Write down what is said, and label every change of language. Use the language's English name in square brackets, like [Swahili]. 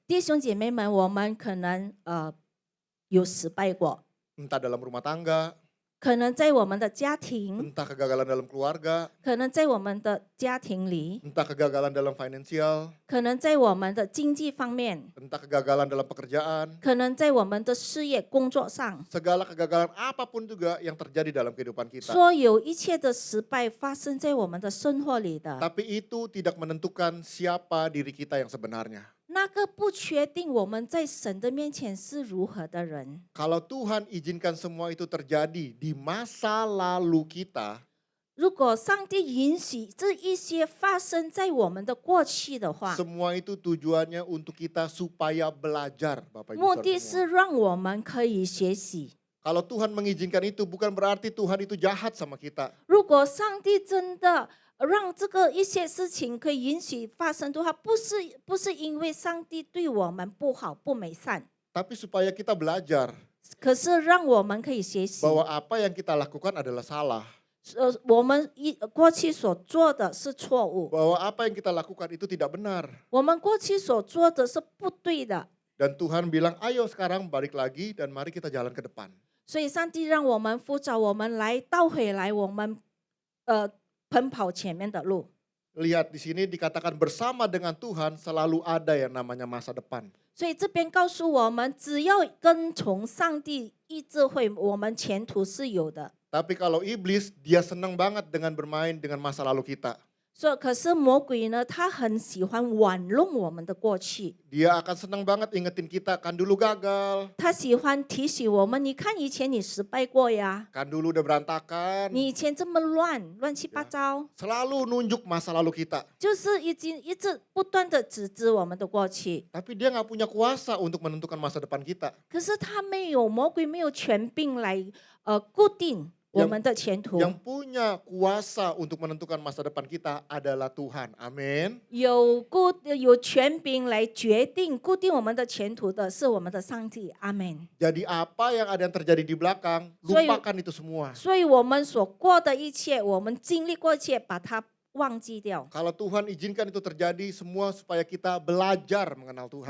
[Chinese] 弟兄姐妹们，我们可能有失败过， [Indonesian] Entah dalam rumah tangga, [Chinese] 可能在我们的家庭， [Indonesian] entah kegagalan dalam keluarga, [Chinese] 可能在我们的家庭里， [Indonesian] entah kegagalan dalam finansial, [Chinese] 可能在我们的经济方面， [Indonesian] entah kegagalan dalam pekerjaan, [Chinese] 可能在我们的事业工作上， [Indonesian] segala kegagalan apapun juga yang terjadi dalam kehidupan kita. [Chinese] 所有一切的失败发生在我们的生活里的， [Indonesian] Tapi itu tidak menentukan siapa diri kita yang sebenarnya. [Chinese] 那个不确定我们在神的面前是如何的人。 [Indonesian] Kalau Tuhan izinkan semua itu terjadi di masa lalu kita, [Chinese] 如果上帝允许这一些发生在我们的过去的话， [Indonesian] semua itu tujuannya untuk kita supaya belajar, Bapak Ibu [Chinese] 目 [Indonesian] Saudara [Chinese] 的是让我们可以学习。 [Indonesian] Kalau Tuhan mengizinkan itu bukan berarti Tuhan itu jahat sama kita. [Chinese] 如果上帝真的让这个一些事情可以允许发生的话，不是因为上帝对我们不好不美善， [Indonesian] Tapi supaya kita belajar [Chinese] 可是让我们可以学习， [Indonesian] bahwa apa yang kita lakukan adalah salah. [Chinese] 我们过去所做的是错误， [Indonesian] Bahwa apa yang kita lakukan itu tidak benar. [Chinese] 我们过去所做的是不对的， [Indonesian] Dan Tuhan bilang, ayo sekarang balik lagi dan mari kita jalan ke depan. [Chinese] 所以上帝让我们呼召我们来倒回来，我们奔跑前面的路。 [Indonesian] Lihat di sini dikatakan bersama dengan Tuhan selalu ada yang namanya masa depan. [Chinese] 所以这边告诉我们，只要跟从上帝意志会，我们前途是有的。 [Indonesian] Tapi kalau iblis, dia senang banget dengan bermain dengan masa lalu kita. [Chinese] 可是魔鬼呢，他很喜欢玩弄我们的过去， [Indonesian] Dia akan senang banget ingetin kita, kan dulu gagal, [Chinese] 他喜欢提醒我们，你看以前你失败过呀， [Indonesian] kan dulu udah berantakan. [Chinese] 你以前这么乱七八糟， [Indonesian] Selalu nunjuk masa lalu kita. [Chinese] 就是一直不断的指责我们的过去。 [Indonesian] Tapi dia nggak punya kuasa untuk menentukan masa depan kita. [Chinese] 可是他没有，魔鬼没有权柄来固定我们的前途。 [Indonesian] Yang punya kuasa untuk menentukan masa depan kita adalah Tuhan. Amin. [Chinese] 有权柄来决定固定我们的前途的是我们的上帝。阿门。 [Indonesian] Jadi apa yang ada yang terjadi di belakang, lupakan itu semua. [Chinese] 所以我们所过的一切，我们经历过一切，把它忘记掉。 [Indonesian] Kalau Tuhan izinkan itu terjadi semua supaya kita belajar mengenal Tuhan.